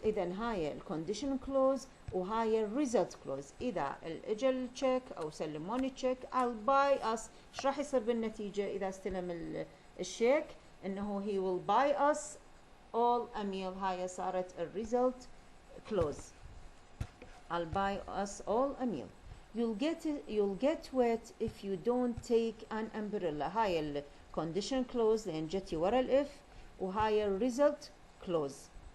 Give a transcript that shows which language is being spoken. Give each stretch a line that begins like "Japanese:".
Arabic: إذا هاي ال condition clause وهاي ال result clause. إذا اجى التشيك أو سلموني التشيك
English: I'll buy us،
Arabic: إيش راح يصير بالنتيجة إذا استلم الشيك؟ إنه
English: he will buy us all a meal.
Arabic: هاي صارت ال result clause.
English: I'll buy us all a meal. You'll get wet if you don't take an umbrella.
Arabic: هاي ال condition clause لأن جتي ورا ال if وهاي ال result clause.